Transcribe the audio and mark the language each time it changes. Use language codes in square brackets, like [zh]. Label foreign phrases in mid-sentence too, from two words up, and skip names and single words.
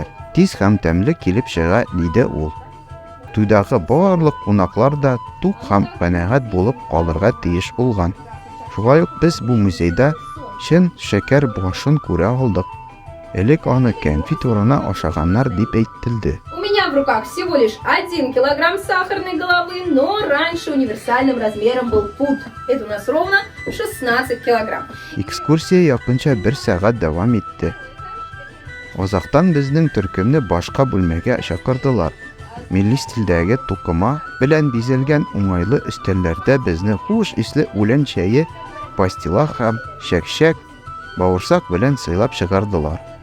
[tt] Тиз һәм тәмле килеп чыга, диде ул. Туйдагы барлык кунаклар да тук һәм канәгать булып калырга тиеш булган. Шулай ук без бу музейда чын шәкәр башын күрә алдык. Элек аны кәнфит урына ашаганнар дип әйтелде. [ru] У меня в руках всего лишь 1 килограмм сахарной головы, но раньше универсальным размером был пуд. Это у нас ровно 16 килограмм. [tt] Экскурсия якынча 1 сәгать дәвам итте. Азактан безнең төркемне башка бүлмәгә чакырдылар. Милли стильдәге тукыма белән бизәлгән уңайлы өстәлләрдә безне хуш исле үлән чәе, пастила һәм шәкшәк, бавырсак белән сыйлап чыгардылар.